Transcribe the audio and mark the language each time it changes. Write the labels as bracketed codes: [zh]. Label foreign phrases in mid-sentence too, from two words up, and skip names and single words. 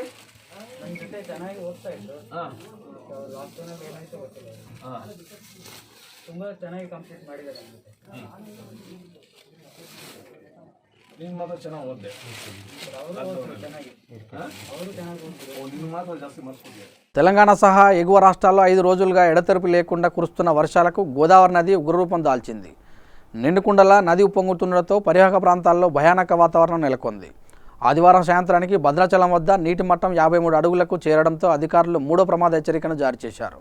[kn] ನನ್ನ ಜೊತೆ ಚೆನ್ನಾಗಿ ಓದ್ತಾ ಇದ್ರು ಹಾಂ ಲಾಕ್ಡೌನಲ್ಲಿ ಏನಾಯ್ತು ಗೊತ್ತಿಲ್ಲ ಹಾಂ ತುಂಬ ಚೆನ್ನಾಗಿ ಕಂಪ್ಲೀಟ್ ಮಾಡಿದ್ದಾರೆ ನನ್ನ ಜೊತೆ ನೀನು ಮಾತ್ರ ಚೆನ್ನಾಗಿ ಓದಿದೆ ಅವರು ಚೆನ್ನಾಗಿ ನಿನ್ನ ಮಾತ್ರ ಜಾಸ್ತಿ ಮಾರ್ಕ್ಸ್ ಕೊಟ್ಟಿದೆ. [te] తెలంగాణ సహా ఎగువ రాష్ట్రాల్లో 5 రోజులుగా ఎడతెరిపి లేకుండా కురుస్తున్న వర్షాలకు గోదావరి నది ఉగ్రరూపం దాల్చింది. నిండుకుండలా నది ఉప్పొంగుతుండటంతో పరివాహక ప్రాంతాల్లో భయానక వాతావరణం నెలకొంది. ఆదివారం సాయంత్రానికి భద్రాచలం వద్ద నీటి మట్టం 53 అడుగులకు చేరడంతో అధికారులు 3వ ప్రమాద హెచ్చరికను జారీ చేశారు.